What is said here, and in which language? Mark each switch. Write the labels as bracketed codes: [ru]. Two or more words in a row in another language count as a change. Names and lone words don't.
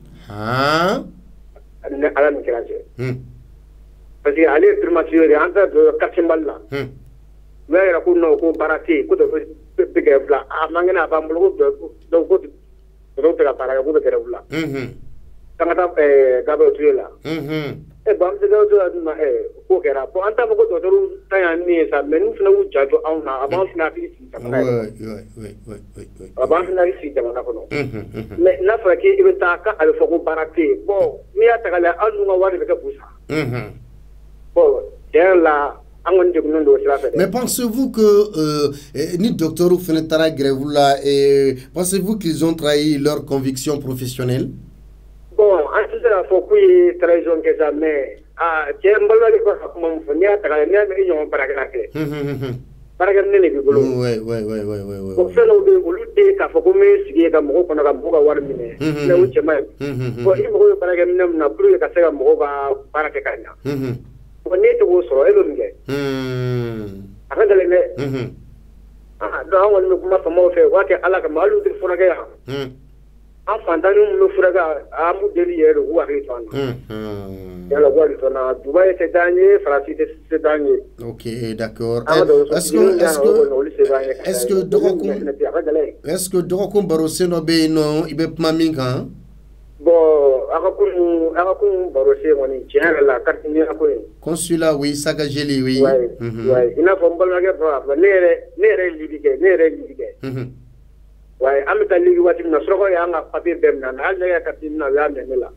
[bm] Ne ala ni kira cɛ [fr] parce que [bm] ale ye primature de an ta do quartier Mali la ne yɛrɛ ko non ko baara tɛ yen ko dɔ bɛ grève la a man kɛnɛ a b'an bolo ko dɔw ko dɔw tɛ ka baara kɛ ko bɛ grève la k'an ka taa Gabriel Touré la bon an bɛ se ka ma ko kɛra bon an t'a fɔ ko dɔgɔtɔrɔw ta y'an ni ye sa mais n'u fana y'u janto anw na a b'an fana hakili sigi jamana a b'an fana hakili sigi jamana kɔnɔ mais n'a fɔra k'i bɛ taa k'a bɛ fɔ ko baara tɛ yen bon n'i y'a ta k'a lajɛ hali n'u ka wari bɛ kɛ busa bon tiɲɛ la an kɔni degunnen don o sira fɛ. [fr] Mais pensez-vous que ni docteurs [bm] fana taara [fr] grève la pensez-vous qu'ils ont trahi leur conviction professionnelle? [bm] Bon an tɛ se k'a fɔ k'u ye trahison kɛ sa mais cɛ n balima de ko ka kuma min fɔ n'i y'a ta k'a lajɛ n'i y'a mɛn i ɲɔgɔn baarakɛla kɛ baarakɛminɛ de b'i bolo bon fɛn dɔw bɛ yen olu tɛ k'a fɔ ko n bɛ sigi ka mɔgɔw kɔnɔ ka mɔgɔw ka wari minɛ mais o cɛ man ɲi bon i mago bɛ baarakɛminɛ min na [fr] pour que [bm] ka se ka mɔgɔw ka baara kɛ ka ɲa bon n'e tɛ k'o sɔrɔ e bɛ min kɛ a ka gɛlɛn dɛ donc an kɔni bɛ kuma faamaw fɛ u b'a kɛ ala kama hali u tɛ furakɛ yan an fantanni minnu furakɛ an b'u deli yɛrɛ de k'u hakili to an na yala k'u hakili to an na Dubaï tɛ d'an ye Faransi tɛ d'an ye. [fr] Ok d'accord. Est-ce que [bm] dɔgɔkun baro sen dɔ bɛ yen nɔ i bɛ kuma min kan? Bon a ka kun baro sen kɔni tiɲɛ yɛrɛ la carte ɲɛna ko in. [fr] Consulat oui Sagajeli oui. [bm] i n'a fɔ n balimakɛ fɔ ne yɛrɛ ye Libi kɛ. Ouais, an bɛ taa Libi waati min na surakaw y'an ka papier bɛɛ minɛ hali ne ka carte minɛ u y'a minɛ ne la.